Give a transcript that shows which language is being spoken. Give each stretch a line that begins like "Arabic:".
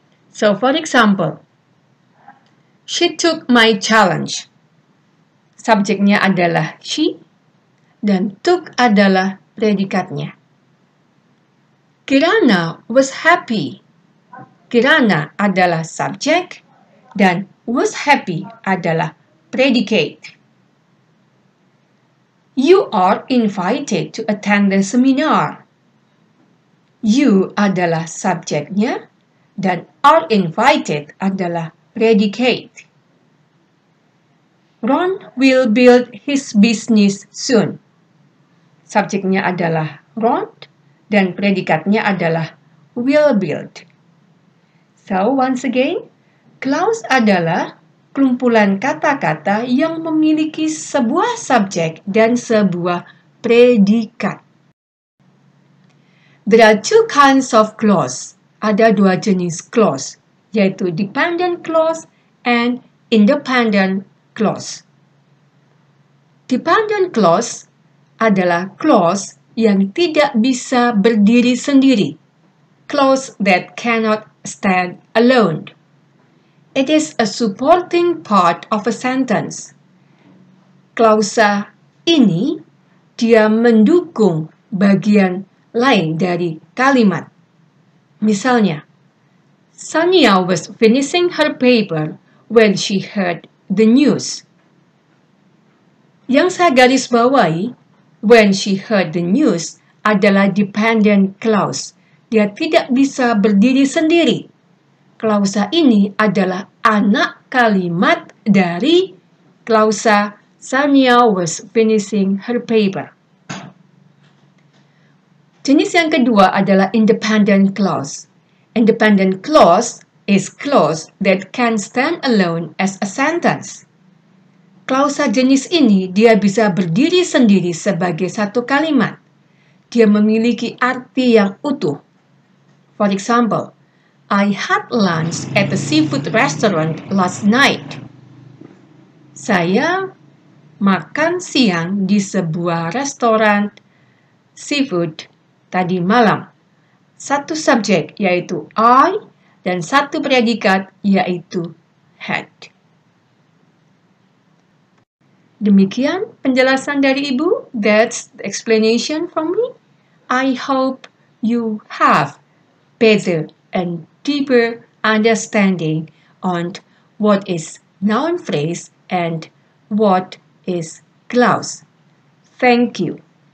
English: So, for example, she took my challenge.
Indonesian: Subjeknya adalah she, dan took adalah predikatnya.
English: Kirana was happy.
Indonesian: Kirana adalah subjek, dan
English: was happy adalah predicate. You are invited to attend the seminar.
Indonesian: You adalah subjeknya, dan are invited adalah predicate.
English: Ron will build his business soon.
Indonesian: Subjeknya adalah Ron, dan predikatnya adalah will build. So, once again, clause adalah kumpulan kata-kata yang memiliki sebuah subjek dan sebuah predikat.
English: There are 2 kinds of clause.
Indonesian: Ada 2 jenis clause, yaitu
English: dependent clause and independent clause.
Indonesian: Dependent clause adalah clause yang tidak bisa berdiri sendiri.
English: Clause that cannot stand alone. It is a supporting part of a sentence.
Indonesian: Klausa ini dia mendukung bagian lain dari kalimat. Misalnya,
English: Sania was finishing her paper when she heard the news.
Indonesian: Yang saya garis bawahi,
English: when she heard the news adalah dependent clause.
Indonesian: Dia tidak bisa berdiri sendiri. Klausa ini adalah anak kalimat dari klausa
English: Sania was finishing her paper.
Indonesian: Jenis yang kedua adalah independent clause.
English: Independent clause is clause that can stand alone as a sentence.
Indonesian: Klausa jenis ini dia bisa berdiri sendiri sebagai satu kalimat. Dia memiliki arti yang utuh.
English: For example, I had lunch at a seafood restaurant last night.
Indonesian: Saya makan siang di sebuah restoran seafood tadi malam. satu subjek yaitu I dan satu predikat yaitu had. Demikian penjelasan dari Ibu.
English: That's the explanation from me. I hope you have better and deeper understanding on what is noun phrase and what is clause. Thank you.